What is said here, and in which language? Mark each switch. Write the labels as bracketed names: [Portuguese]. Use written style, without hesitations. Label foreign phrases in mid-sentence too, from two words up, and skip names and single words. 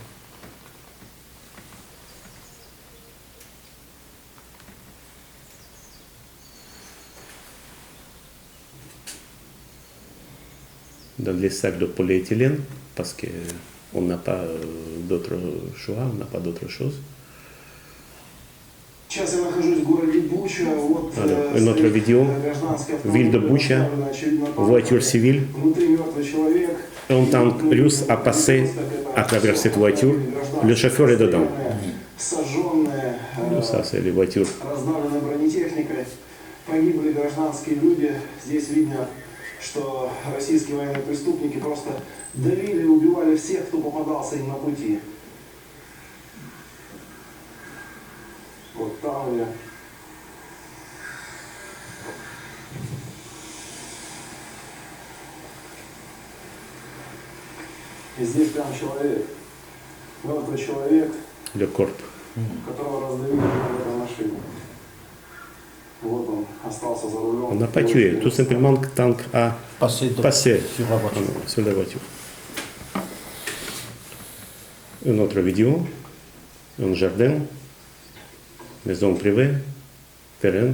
[French] Dans les sacs de polyéthylène, parce qu'on n'a pas d'autre choix, on n'a pas d'autre chose. [Russian] Сейчас я нахожусь в городе Буча. Вот [French] Une autre vidéo, ville de Boucha, voiture civile. [Russian] Внутри мертвый человек. [French] Un tank russe a passé à travers cette voiture. Le chauffeur est dedans. [Russian] Сожженные, [French] Ça, c'est les voitures. [Russian] раздавленной бронетехникой. Погибли гражданские люди. Здесь видно, что российские военные преступники просто давили и убивали всех, кто попадался им на пути. Вот там я. И здесь прям человек, мертвый человек, [French] Le corps. [Russian] которого раздавили в этой машине. Вот он остался за рулем. [French] On n'a pas tué, tout simplement le tank a passé sur la voiture. sur la voiture. Une autre vidéo, un jardin, maison privée, terrain.